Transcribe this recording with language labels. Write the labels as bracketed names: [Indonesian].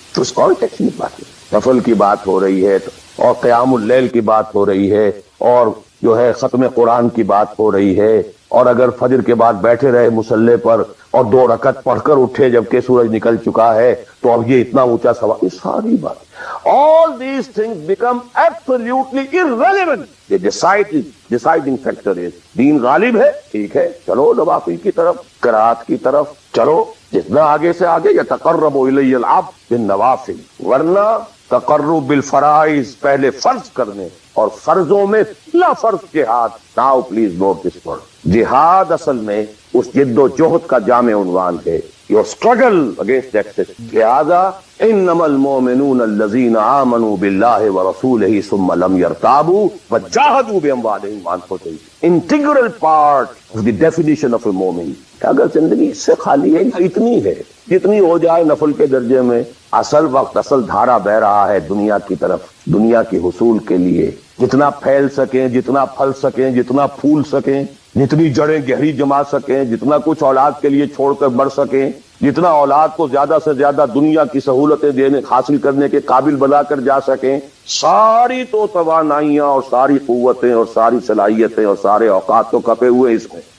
[Urdu] تو اس کانٹیکسٹ میں بات ہے, نفل کی بات ہو رہی ہے اور قیام اللیل کی بات ہو رہی ہے اور جو ہے ختم قرآن کی بات ہو رہی ہے, اور اگر فجر کے بعد بیٹھے رہے مصلے پر اور 2 رکعت پڑھ کر اٹھے جبکہ سورج نکل چکا ہے تو اب یہ اتنا اونچا سوال. یہ ساری بات, [English] all these things become absolutely irrelevant. The deciding factor is [Urdu] دین غالب ہے, ٹھیک ہے, چلو نوافل کی طرف, قرات کی طرف چلو, جتنا آگے سے آگے. [Arabic] یتقرب الی العبد بالنوافل, ورنہ تقرب بالفرائض, [Urdu] پہلے فرض کرنے اور فرضوں میں پہلا فرض جہاد. [English] Now please note this word. [Urdu] جہاد اصل میں اس جد و جہد کا جامع عنوان ہے, [English] your struggle against that system. [Arabic] لہذا انما المؤمنون الذين آمنوا بالله ورسوله ثم لم يرتابوا وجاهدوا باموالهم وانفسهم. [English] Integral part of the definition of a mu'min. [Urdu] اگر زندگی اس سے خالی ہے, اتنی ہے جتنی ہو جائے نفل کے درجے میں, اصل وقت, اصل دھارا بہ رہا ہے دنیا کی طرف, دنیا کے حصول کے لیے. جتنا پھیل سکیں, جتنا پھل سکیں, جتنا پھول سکیں, جتنی جڑیں گہری جما سکیں, جتنا کچھ اولاد کے لیے چھوڑ کر بڑھ سکیں, جتنا اولاد کو زیادہ سے زیادہ دنیا کی سہولتیں دینے حاصل کرنے کے قابل بنا کر جا سکیں, ساری تو توانائیاں اور ساری قوتیں اور ساری صلاحیتیں اور سارے اوقات تو کپے ہوئے اس میں.